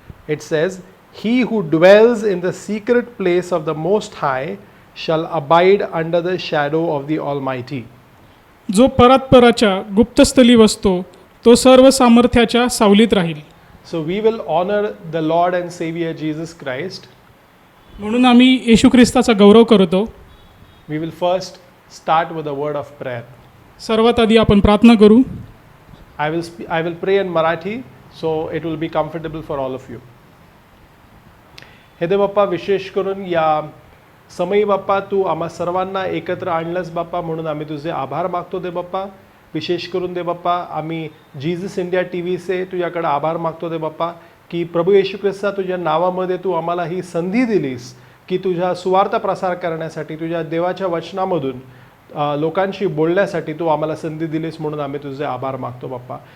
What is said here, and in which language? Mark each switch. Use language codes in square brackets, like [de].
[en] it says, He who dwells in the secret place of the Most High shall abide under the shadow of the Almighty. [mr] जो परात्पराच्या गुप्तस्थली वसतो तो सर्व सामर्थ्याच्या सावलीत राहील. [en] So we will honor the Lord and Savior Jesus Christ. [mr] म्हणून आम्ही येशू ख्रिस्ताचा गौरव करतो. [en] We will first start with a word of prayer. [mr] सर्वात आधी आपण प्रार्थना करू. [en] I will pray in Marathi, so it will be comfortable for all of you. [mr] हे दे बाप्पा, विशेष करून या समयी बाप्पा तू आम्हा सर्वांना एकत्र आणलंस बाप्पा, म्हणून आम्ही तुझे आभार मागतो दे बाप्पा. विशेष करून दे बाप्पा आम्ही जीजस इंडिया TVचे तुझ्याकडे आभार मागतो दे बाप्पा की प्रभू येशू ख्रिस्ता तुझ्या नावामध्ये तू आम्हाला ही संधी दिलीस की तुझ्या सुवार्ता प्रसार करण्यासाठी, तुझ्या देवाच्या वचनामधून लोकांशी बोलण्यासाठी तू आम्हाला संधी दिलीस, म्हणून आम्ही तुझे आभार मागतो बाप्पा.